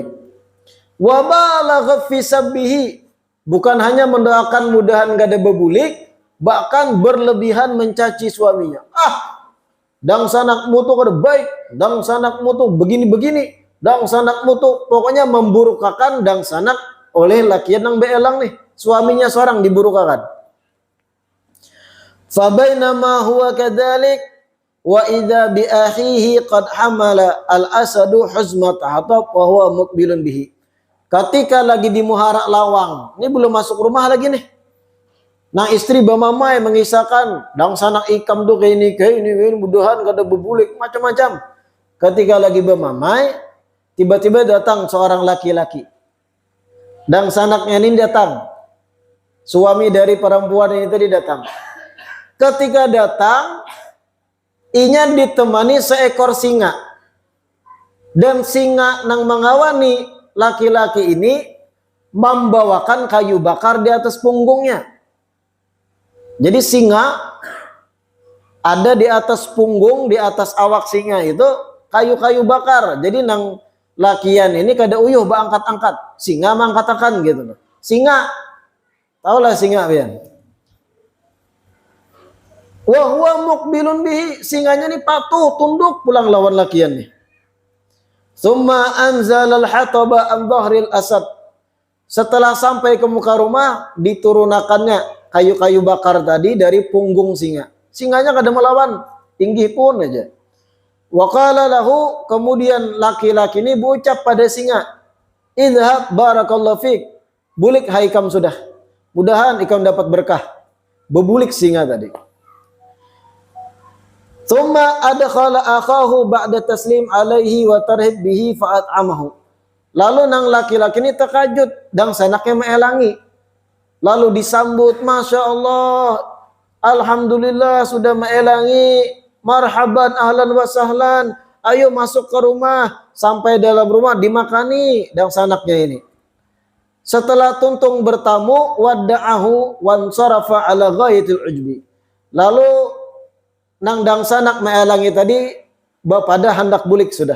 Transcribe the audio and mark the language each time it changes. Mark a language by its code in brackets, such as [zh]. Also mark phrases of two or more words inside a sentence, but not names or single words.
[ar] وبالغ في سبه, [bjn] bukan hanya mendoakan mudahan kada bebulik, bahkan berlebihan mencaci suaminya. Dang sanakmu tuh kada baik, dang sanakmu tuh begini-begini, dang sanakmu tuh pokoknya memburukakan dang sanak oleh lakian nang beelang nih, suaminya seorang diburukakan. [ar] فبينما هو كذلك وإذا بأخيه قد حمل الأسد حزمة حطب وهو مقبل به. [bjn] Ketika lagi di muhara lawang, ini belum masuk rumah lagi nih. Nah istri bamamai mengisahkan dang sanak ikam tuh kayak ini mudahan kada bebulik macam-macam. Ketika lagi bamamai, tiba-tiba datang seorang laki-laki. Dang sanaknya ini datang. Suami dari perempuan ini tadi datang. Ketika datang, inya ditemani seekor singa. Dan singa nang mengawani laki-laki ini membawakan kayu bakar di atas punggungnya. Jadi singa ada di atas punggung, di atas awak singa itu kayu-kayu bakar. Jadi nang lakian ini kada uyuh angkat-angkat. Singa mangkat-angkat gitu. Singa. Taulah singa pian. [ar] وهو مقبل به, [bjn] singanya ini patuh tunduk pulang lawan lakian nih. [ar] ثم أنزل الحطب عن ظهر الأسد. [bjn] Setelah sampai ke muka rumah, diturunakannya kayu-kayu bakar tadi dari punggung singa. Singanya kada melawan, tinggi pun aja. [ar] وقال له, [bjn] kemudian laki-laki ini berucap pada singa, [ar] اذهب بارك الله فيك, [bjn] bulik hai ikam sudah. Mudahan ikam dapat berkah. Bebulik singa tadi. [ar] ثم أدخل أخاه بعد تسليم عليه وترحيب به فأطعمه. [bjn] Lalu nang laki-laki ini terkajut dan sanaknya meelangi. Lalu disambut, [ar] ما شاء الله، الحمد لله [bjn] sudah meelangi, [ar] مرحبا أهلا وسهلا, [bjn] ayo masuk ke rumah. Sampai dalam rumah dimakani dan sanaknya ini. Setelah tuntung bertamu, [ar] ودعه وانصرف على غاية العجب. [bjn] Lalu nang dang sanak meelangi tadi pada hendak bulik sudah.